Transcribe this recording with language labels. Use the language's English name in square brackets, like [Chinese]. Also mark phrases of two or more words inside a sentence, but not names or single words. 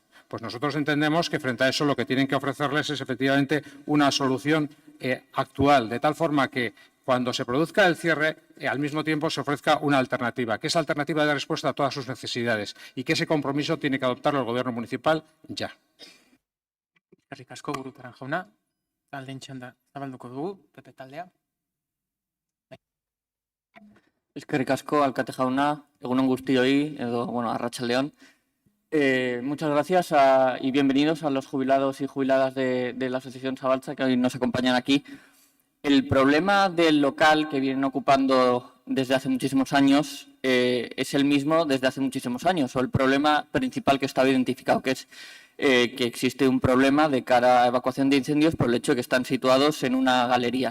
[Spanish] Pues nosotros entendemos que frente a eso lo que tienen que ofrecerles es efectivamente una solución actual, de tal forma que cuando se produzca el cierre, al mismo tiempo se ofrezca una alternativa, que esa alternativa dé respuesta a todas sus necesidades y que ese compromiso tiene que adoptarlo el Gobierno municipal ya. [Basque] Eskerrik asko, Gurutaran jauna. Taldeen txanda zabalduko dugu, PP taldea. Eskerrik asko, alkate jauna, egunon guztioi, edo, bueno, arratsaldeon. [Spanish] Muchas gracias y bienvenidos a los jubilados y jubiladas de la Asociación Zabaltza que hoy nos acompañan aquí. El problema del local que vienen ocupando desde hace muchísimos años es el mismo desde hace muchísimos años, o el problema principal que estaba identificado, que es que existe un problema de cara a evacuación de incendios por el hecho de que están situados en una galería.